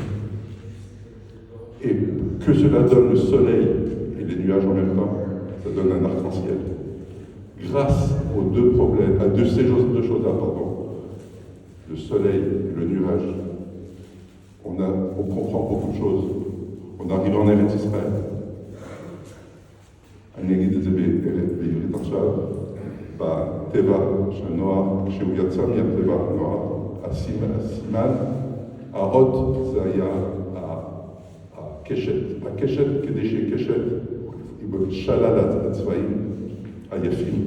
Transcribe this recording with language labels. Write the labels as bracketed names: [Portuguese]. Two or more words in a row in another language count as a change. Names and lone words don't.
[French] Et que cela donne le soleil et les nuages en même temps, ça donne un arc-en-ciel. Grâce aux deux problèmes, à ces deux choses-là, le soleil et le nuage, on comprend beaucoup de choses. On arrive en Eretz Israël. [Hebrew] אני אגיד את זה בעברית עכשיו, בטבע של נוח, כשהוא יצא מהטבע נוח, הסימן, האות זה היה הקשת. הקשת, כדי שיהיה קשת, היא בשלל הצבעים היפים.